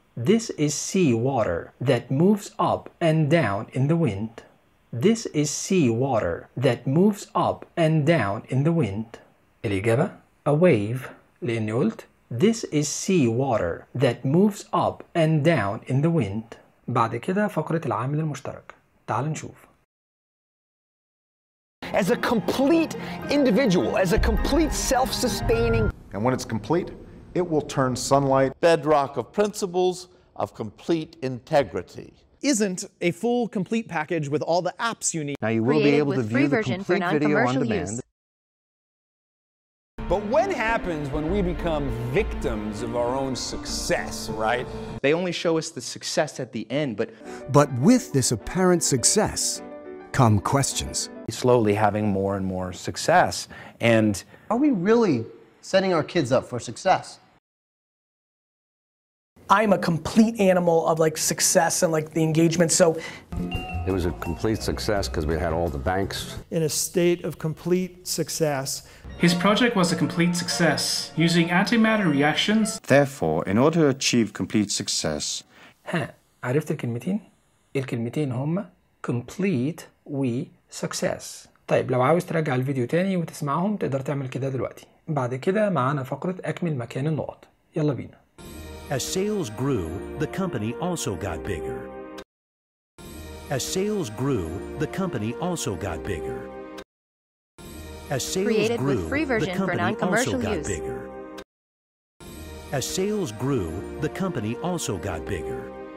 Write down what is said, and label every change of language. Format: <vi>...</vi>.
<en>This is sea water that moves up and down in the wind. This is sea water that moves up and down in the wind.</en> <ar>الإجابة</ar> <en>a wave.</en> <ar>لأني قلت</ar> <en>this is sea water that moves up and down in the wind.</en> <ar>بعد كده فقرة العامل المشترك. تعال نشوف.</ar> <en>As a complete individual, as a complete self-sustaining. And when it's complete, it will turn sunlight. Bedrock of principles of complete integrity. Isn't a full complete package with all the apps you need. Now you will be able to view the complete video on demand. Use. But what happens when we become victims of our own success, right? They only show us the success at the end, but... But with this apparent success come questions. Slowly having more and more success, and... Are we really setting our kids up for success? I'm a complete animal of, like, success and, like, the engagement, so... It was a complete success because we had all the banks. In a state of complete success. His project was a complete success, using antimatter reactions. Therefore, in order to achieve complete success.</en> <ar>عرفت الكلمتين؟ الكلمتين هما</ar> <en>complete we success.</en> <ar>طيب لو عاوز ترجع الفيديو تاني وتسمعهم تقدر تعمل كده دلوقتي. بعد كده معانا فقرة أكمل مكان النقط. يلا بينا.</ar> <en>As sales grew, the company also got bigger. As sales grew, the company also got bigger. As sales grew, the company also got bigger. As sales grew, the company also got bigger.</en>